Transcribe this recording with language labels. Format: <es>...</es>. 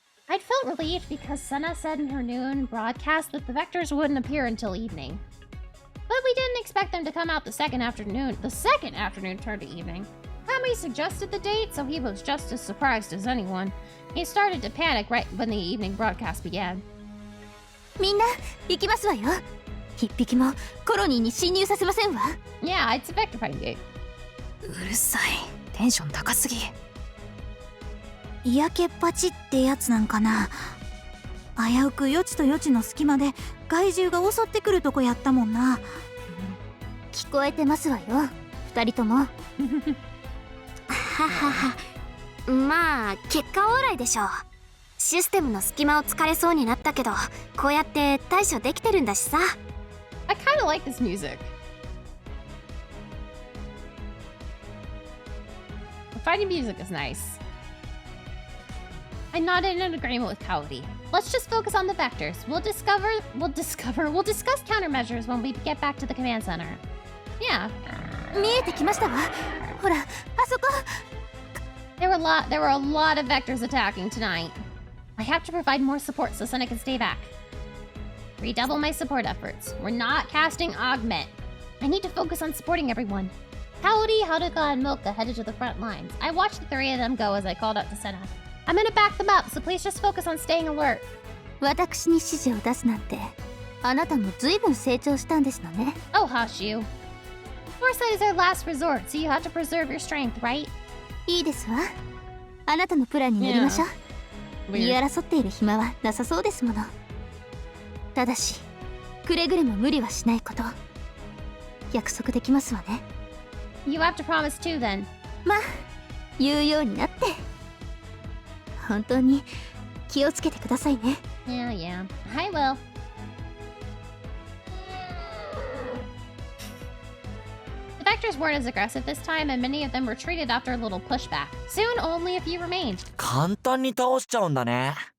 <en>I'd felt relieved because Senna said in her noon broadcast that the vectors wouldn't appear until evening. But we didn't expect them to come out the second afternoon turned to evening. Kami suggested the date, so he was just as surprised as anyone. He started to panic right when the evening broadcast began.</en> <ja>みんな行きますわよ。一匹もコロニーに侵入させませんわ。</ja> <en>Yeah, it's a vector fighting date.</en> <ja>うるさい。テンション高すぎ。嫌気っぱちってやつなんかな。危うく予知と予知の隙間で害獣が襲ってくるとこやったもんな。聞こえてますわよ。二人とも。ははは。まあ結果オーライでしょう。システムの隙間を突かれそうになったけど、こうやって対処できてるんだしさ。</ja> <en>I kind of like this music. The fighting music is nice. I nodded in agreement with Cowdy. Let's just focus on the vectors. We'll discuss countermeasures when we get back to the command center. Yeah.</en> <ja>見えてきましたわ。ほら、あそこ。</ja> <en>There were a lot of vectors attacking tonight. I have to provide more support so Senna can stay back. Redouble my support efforts. We're not casting Augment. I need to focus on supporting everyone. Howdy, Haruka, and Milka headed to the front lines. I watched the three of them go as I called out to Senna. I'm gonna back them up, so please just focus on staying alert.</en> <ja>私に指示を出すなんて、あなたも随分成長したんですのね。</ja> <en>Oh, hush you. Foresight is our last resort, so you have to preserve your strength, right?</en> <ja>いいですわ。あなたのプランに乗りましょう。言い争っている暇はなさそうですもの。ただし、くれぐれも無理はしないこと。約束できますわね。</ja> <en>You have to promise too, then.</en> <ja>まあ、言うようになって。本当に気をつけてくださいね。</ja> <en>Yeah, I will. The vectors weren't as aggressive this time, and many of them retreated after a little pushback. Soon, only a few remained.</en> <ja>簡単に倒しちゃうんだね。</ja>